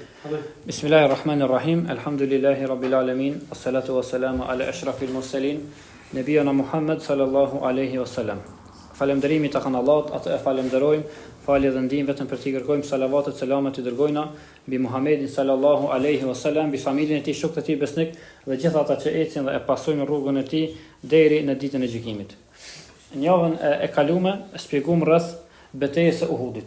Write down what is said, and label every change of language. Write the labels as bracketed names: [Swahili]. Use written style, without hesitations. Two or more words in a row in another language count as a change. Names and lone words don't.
[Arabic] بسم الله الرحمن الرحيم. الحمد لله رب العالمين. والصلاة والسلام على أشرف المرسلين، نبينا محمد صلى الله عليه وسلم. [Albanian] Falënderimi tek Allahut, atë e falenderojmë, falje dhe ndihmë vetëm për t'i kërkojmë salavatet, selamet i dërgojna mbi Muhammedin [Arabic] صلى الله عليه وسلم, [Albanian] mbi familjen e tij, shokët e tij besnik dhe gjithë ata që ecin dhe e pasojnë rrugën e tij deri në ditën e gjykimit. Në javën e kaluar shpjegom rreth betejës së Uhudit.